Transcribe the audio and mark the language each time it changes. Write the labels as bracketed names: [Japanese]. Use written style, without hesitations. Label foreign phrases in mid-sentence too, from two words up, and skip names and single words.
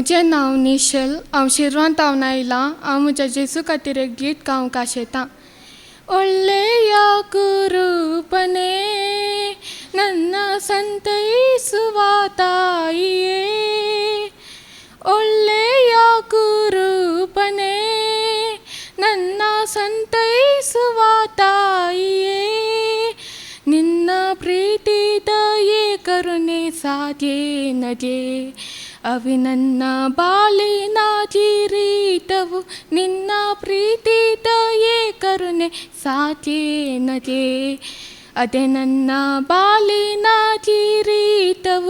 [Konkani] नाव निशल हांव शिरवान तावन आयलां. हांव म्हज्या जेजू खातीर एक गीत गावंक आशेतां. [Kannada] ಒಳ್ಳೆಯ ಕುರುಬನೇ ನನ್ನ ಸಂತೈಸುವ ತಾಯಿಯೇ, ಒಳ್ಳೆಯ ಕುರುಬನೇ ನನ್ನ ಸಂತೈಸುವ ತಾಯಿಯೇ, ನಿನ್ನ ಪ್ರೀತಿ ದಯೆ ಕರುಣೆ ಸಾಧ್ಯೇನದೆ, ಅವಿ ನನ್ನ ಬಾಳಿನ ಕಿರೀಟವು, ನಿನ್ನ ಪ್ರೀತಿ ದಯೆ ಕರುಣೆ ಸಾಧ್ಯೇನದೆ, ಅದೇ ನನ್ನ ಬಾಳಿನ ಕಿರೀಟವು.